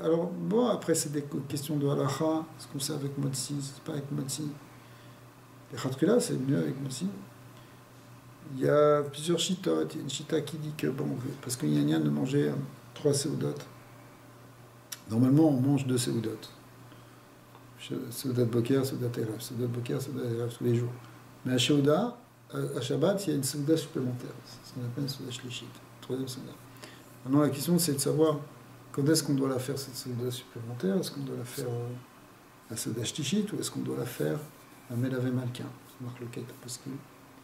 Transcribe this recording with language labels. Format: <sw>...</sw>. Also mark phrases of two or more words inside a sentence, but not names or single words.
<fr>Alors, bon, après, c'est des questions de halacha, ce qu'on sait avec Motsi, c'est pas avec Motsi. Les Khatrila, c'est mieux avec Motsi. Il y a plusieurs chitotes. Il y a une chita qui dit que, bon, parce qu'il y a un de manger 3 seudot. Normalement, on mange 2 seudot.</fr> <he>סעודת בוקר, סעודת ערב. סעודת בוקר, סעודת ערב</he> <fr>tous les jours. Mais à Sheuda, à Shabbat, il y a une seuda supplémentaire. C'est ce qu'on appelle une</fr> <he>סעודה שלישית,</he> <fr>3e seuda. Maintenant, la question, c'est de savoir quand est-ce qu'on doit la faire, cette seuda supplémentaire. Est-ce qu'on doit la faire à</fr> <he>סעודה שלישית</he> <fr>ou est-ce qu'on doit la faire à</fr> <he>מלווה מלכה,</he> <fr>c'est marque le quête parce que.</fr>